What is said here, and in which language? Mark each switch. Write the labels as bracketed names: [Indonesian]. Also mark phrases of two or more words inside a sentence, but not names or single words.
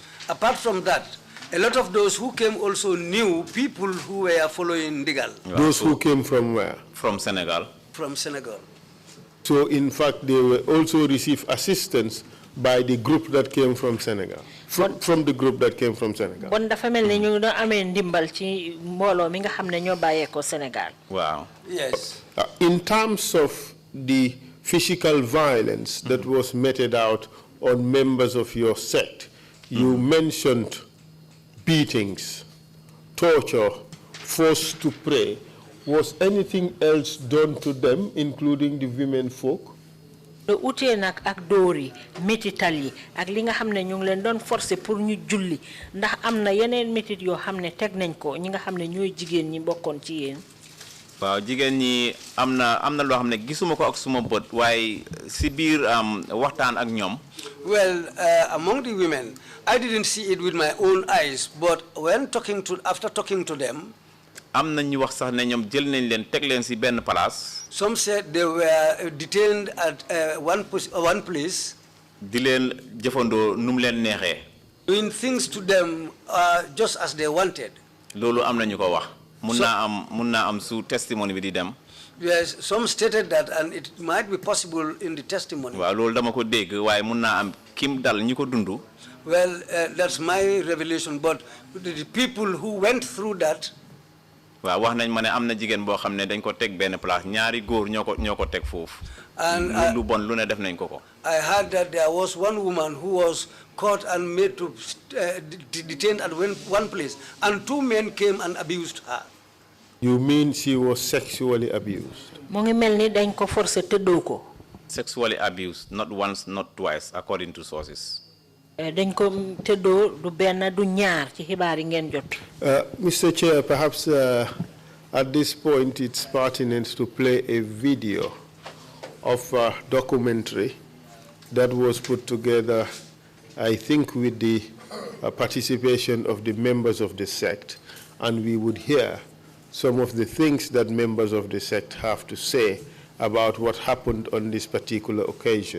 [English] Apart from that, a lot of those who came also knew people who were following ndigal. Those who came from where? From Senegal. From Senegal. So, in fact, they will also receive assistance by the group that came from Senegal. From the group that came from Senegal. [Wolof] bon dafa mel ni ñu doon amee ndimbal ci mbooloo mi nga xam ne ñoo bàyyeekoo Sénégal. waaw. [English] Yes. In terms of the physical violence that was meted out on members of your sect, you mentioned beatings, torture, forced to pray. Was anything else done to them, including the women folk? [Wolof] utee nag ak dóor yi métital yi ak li nga xam ne ñu ngi leen doon forcer pour ñu julli ndax am na yeneen métit yoo xam ne teg nañ ko ñi nga xam ne ñooy jigéen ñi bokkoon ci yéen. waaw jigéen ñi am na loo xam ne gisuma ko ak suma bët waaye si biir waxtaan ak ñoom. [English] Well, among the women, I didn't see it with my own eyes, but after talking to them, [Wolof] am na ñu wax sax ne ñoom jël nañ leen teg leen si benn place. [English] some said they were detained at one place. [Wolof] di leen jëfandoo nu mu leen neexee. [English] Doing things to them just as they wanted. [Wolof] loolu am na ñu ko wax. mun naa am su testimony bi di dem. [English] Yes, some stated that, and it might be possible in the testimony. [Wolof] waaw loolu dama ko dégg waaye mun naa am kim dal ñi ko dundu. [English] Well, that's my revelation, but the people who went through that. [Wolof] waaw wax nañ ma ne am na jigéen boo xam ne dañ ko teg benn place ñaari góor ñoo ko teg foofu. [English] And [Wolof] lu bon lu ne def nañ ko ko. [English] I heard that there was one woman who was caught and made to detained at one place, and two men came and abused her. You mean she was sexually abused? [Wolof] Mo ngi melni dañ ko forcer teddo ko. [English] Sexually abused, not once, not twice, according to sources. [Wolof] Dañ ko teddo du ben du ñaar ci xibaar yi ngeen jot. [English] Mr. Chair, perhaps at this point it's pertinent to play a video of a documentary that was put together, I think, with the participation of the members of the sect, and we would hear some of the things that members of the sect have to say about what happened on this particular occasion.